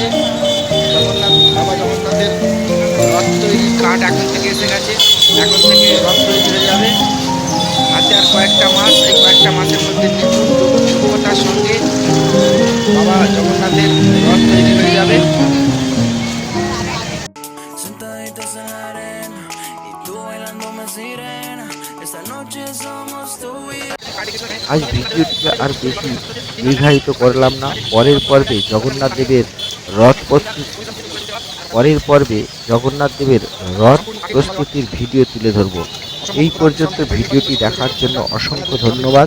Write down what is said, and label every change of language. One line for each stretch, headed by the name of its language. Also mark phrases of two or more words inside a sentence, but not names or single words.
Bangla: বাবা জগন্নাথের রথ তৈরির কাঠ এখন থেকে এসে গেছে। এখন থেকে রথ তৈরি হয়ে যাবে। হাতে আর কয়েকটা মাস, এই কয়েকটা মাসের মধ্যে নিপুণ দক্ষতার সঙ্গে বাবা জগন্নাথের রথ তৈরি হয়ে যাবে।
Spanish: Sentaditos en la arena y tú bailándome sirena. Esta noche somos tú y yo.
Bangla: আজ ভিডিওটিকে আর বেশি দীর্ঘায়িত করলাম না। পরের পর্বে জগন্নাথ দেবের রথ প্রস্তুতির ভিডিও তুলে ধরব। এই পর্যন্ত ভিডিওটি দেখার জন্য অসংখ্য ধন্যবাদ।